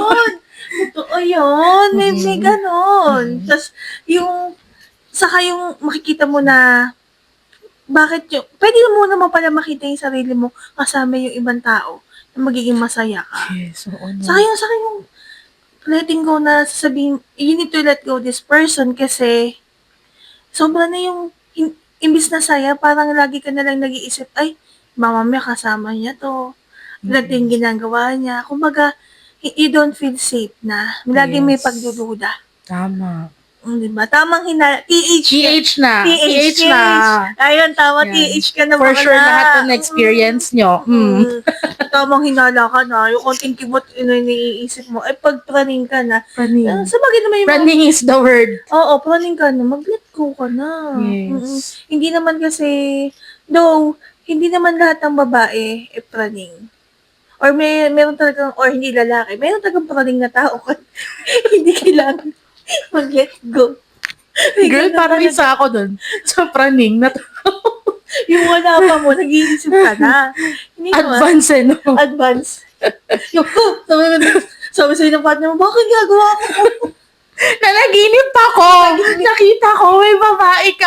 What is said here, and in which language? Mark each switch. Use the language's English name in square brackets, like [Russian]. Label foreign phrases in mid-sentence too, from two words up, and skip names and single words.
[Filipino] Ayun. Totoo yun. May ganon. Tapos, saka yung makikita mo na, pwede mo naman pala makita yung sarili mo kasama yung ibang tao na magiging masaya ka. Yes, oo. Saka yung [English] letting go [Filipino] na sasabihin, [English] you need to let go this person [Filipino] kasi sobra na yung imbis na saya, parang lagi ka na lang nag-iisip, ay, mamamaya kasama niya to. Ganito yung ginagawa niya. Kumbaga, [English] you don't feel safe na. [Filipino] Lagi may [English] Yes. [Filipino] pagdududa. Tama. Diba? Tamang TH na. TH na. Ayun, tama, Yan. TH ka na [English] For [Filipino] bakla. sure, lahat ng experience nyo. Tamang hinala ka na. Yung konting kibot, iniisip mo. Ay, pag praning ka na. Praning. Sa bagay naman yung [English] Praning is the word. [Filipino] Oo, praning ka na. Mag-let go ka na. [English] Yes. [Filipino] Hindi naman kasi, though, hindi naman lahat ng babae praning. Or meron talagang, or hindi lalaki, meron talagang praning na tao. Hindi kailangan mag-let go. [English] Girl, [Filipino] parang isa ako dun. Sa praning na Yung wala pa mo, nag-iisip ka na. Hindi naman. advance eh, no? Advance. Yung, sabi sa'yo ng partner mo, bakit gagawa ko? Nanaginip ako. Nakita ko, may babae ka.